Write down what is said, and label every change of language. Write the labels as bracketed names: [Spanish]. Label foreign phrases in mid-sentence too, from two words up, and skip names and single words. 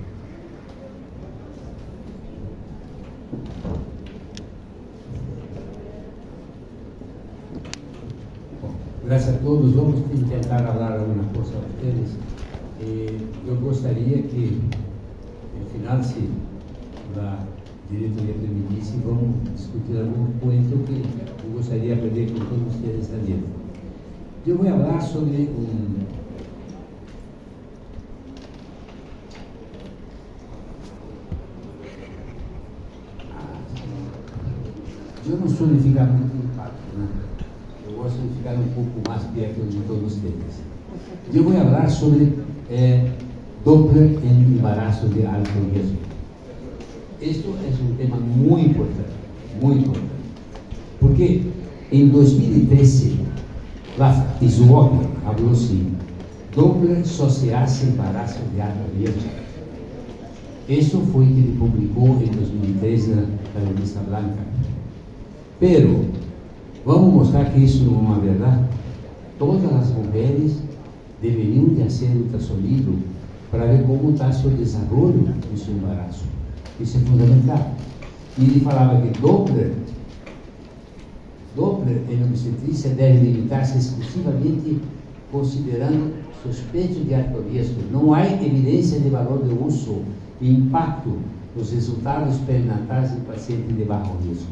[Spanish] Gracias a todos. Vamos a intentar hablar alguna cosa a ustedes. Yo gustaría que al final, si la [Portuguese] diretoria permitisse, [Spanish] vamos a discutir algún cuento que yo gustaría aprender con todos ustedes también. Yo voy a hablar sobre yo no suelo [Portuguese] ficar muito impacto, [Spanish] ¿no? Yo [Portuguese] gosto de ficar [Spanish] un poco más perto de todos ustedes. Yo voy a hablar sobre Doppler en embarazo de alto riesgo. Esto es un tema muy importante, porque en 2013 la ISUOP habló así: Doppler só se hace embarazo de alto riesgo. Eso fue que le publicó en 2013 la revista Blanca. Pero vamos a mostrar que eso no es una verdad. Todas las mujeres deberían de hacer ultrasonido para ver cómo está su desarrollo de su embarazo. [Portuguese] Isso é fundamental. E ele falava que Doppler em obstetrícia deve limitar-se exclusivamente considerando suspeito de alto risco. Não há evidência de valor de uso e impacto nos resultados perinatais em pacientes de baixo risco.